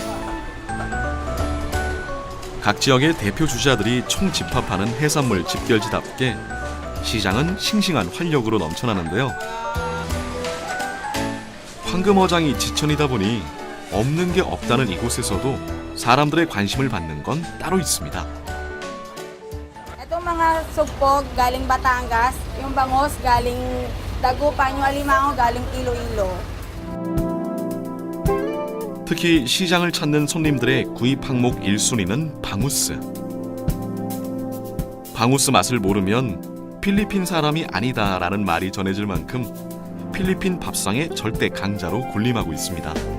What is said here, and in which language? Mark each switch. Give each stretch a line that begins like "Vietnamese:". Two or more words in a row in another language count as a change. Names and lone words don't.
Korean: 각 지역의 대표 주자들이 총집합하는 해산물 집결지답게 시장은 싱싱한 활력으로 넘쳐나는데요. 황금어장이 지천이다 보니 없는 게 없다는 이곳에서도 사람들의 관심을 받는 건 따로 있습니다.
Filipino: Itong mga sugpog galing Batangas, yung bangos galing Dagupan, yung alimango galing Iloilo.
Korean: 특히 시장을 찾는 손님들의 구입 항목 1순위는 방우스. 방우스 맛을 모르면 필리핀 사람이 아니다라는 말이 전해질 만큼 필리핀 밥상의 절대 강자로 군림하고 있습니다.